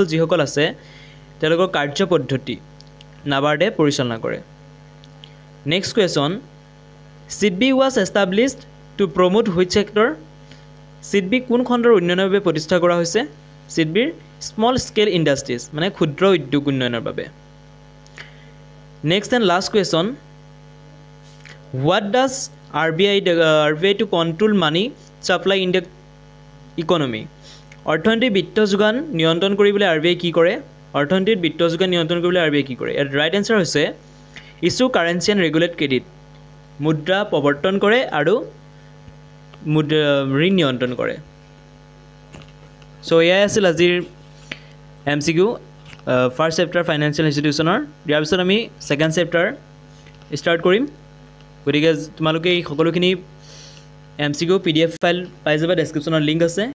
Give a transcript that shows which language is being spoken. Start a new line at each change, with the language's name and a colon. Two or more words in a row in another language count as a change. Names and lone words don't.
Assamese: যিসকল আছে তেওঁলোকৰ কাৰ্যপদ্ধতি নাবাৰ্ডে পৰিচালনা কৰে
English: next question
Assamese: সিডবি
English: was established to promote which sector
Assamese: সিডবি কোন খণ্ডৰ উন্নয়নৰ বাবে প্ৰতিষ্ঠা কৰা হৈছে সিডবিৰ
English: small scale industries
Assamese: মানে ক্ষুদ্ৰ উদ্যোগ উন্নয়নৰ বাবে
English: next and last question what does RBI to control money supply in the economy
Assamese: অৰ্থনৈতিক বিত্ত যোগান নিয়ন্ত্ৰণ কৰিবলৈ RBI কি কৰে অৰ্থনৈতিক বিত্ত যোগান নিয়ন্ত্ৰণ কৰিবলৈ RBI কি কৰে ইয়াৰ
English: right answer
Assamese: হৈছে
English: issue currency and regulate credit
Assamese: মুদ্ৰা প্ৰৱৰ্তন কৰে আৰু ঋণ নিয়ন্ত্ৰণ কৰে সো এয়াই আছিল আজিৰ MCQ
English: first chapter financial institution
Assamese: ইয়াৰ পিছত আমি
English: second chapter start
Assamese: কৰিম গতিকে তোমালোকে এই সকলোখিনি MCQ
English: PDF file
Assamese: পাই যাবা ডেছক্ৰিপশ্যনৰ লিংক আছে